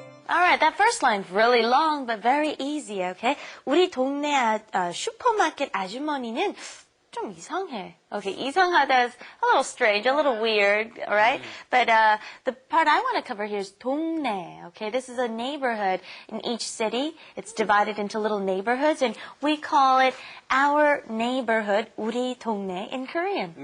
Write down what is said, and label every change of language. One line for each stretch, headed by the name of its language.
English: Alright, that first line's really long, but very easy, okay?
Korean: 우리 동네 슈퍼마켓 아주머니는 좀 이상해.
English: Okay, 이상하다 is a little strange, a little weird, alright? But the part I want to cover here is 동네, okay? This is a neighborhood in each city. It's divided into little neighborhoods, and we call it our neighborhood, 우리 동네, in Korean.